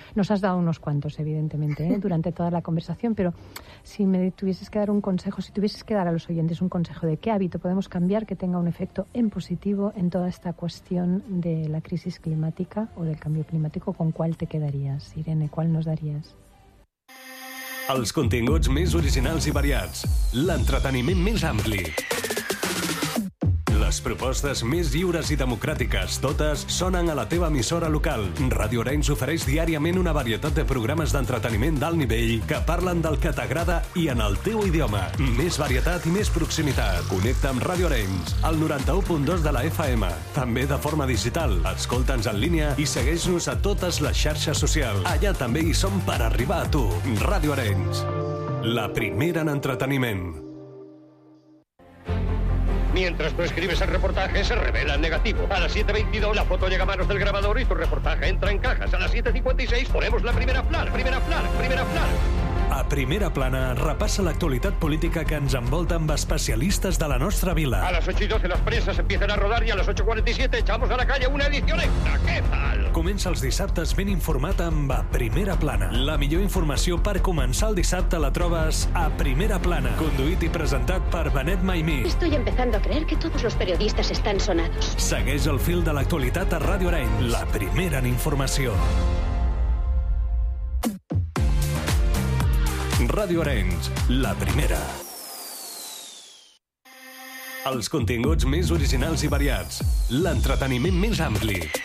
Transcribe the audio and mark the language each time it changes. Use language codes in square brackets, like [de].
[es] Nos has dado unos cuantos, evidentemente, durante toda la conversación, pero si me tuvieses que dar un consejo, si tuvieses que dar a los oyentes un consejo de qué hábito podemos cambiar que tenga un efecto en positivo en toda esta cuestión de la crisis climática [ca] o del canvi climàtic, [es] con qual te quedaries, Irene? Qual nos daries? [ca] Els continguts més originals i variats. L'entreteniment més ampli. Les propostes més lliures i democràtiques, totes, sonen a la teva emissora local. Ràdio Arenys ofereix diàriament una varietat de programes d'entreteniment d'alt nivell que parlen del que t'agrada i en el teu idioma. Més varietat i més proximitat. Connecta amb Ràdio Arenys, el 91.2 de la FM. També de forma digital. Escolta'ns en línia i segueix-nos a totes les xarxes socials. Allà també hi som per arribar a tu. Ràdio Arenys, la primera en entreteniment. [es] Mientras tú escribes el reportaje, se revela el negativo. A las 7.22, la foto llega a manos del grabador y tu reportaje entra en cajas. A las 7.56, ponemos la primera plana, primera plana, primera plana. [ca] A Primera Plana repassa l'actualitat política que ens envolta amb especialistes de la nostra vila. [es] A las 8.12, las prensas empiezan a rodar y a las 8.47, echamos a la calle una edición extra. ¿Qué tal? [ca] Comença els dissabtes ben informat amb A Primera Plana. La millor informació per començar el dissabte la trobes a Primera Plana, conduït i presentat per Benet Maimí. [es] Estoy empezando a creer que todos los periodistas están sonados. [ca] Segueix el fil de l'actualitat a Ràdio Arenys. La primera en informació. Ràdio Arenys, la primera. Els continguts més originals i variats. L'entreteniment més ampli.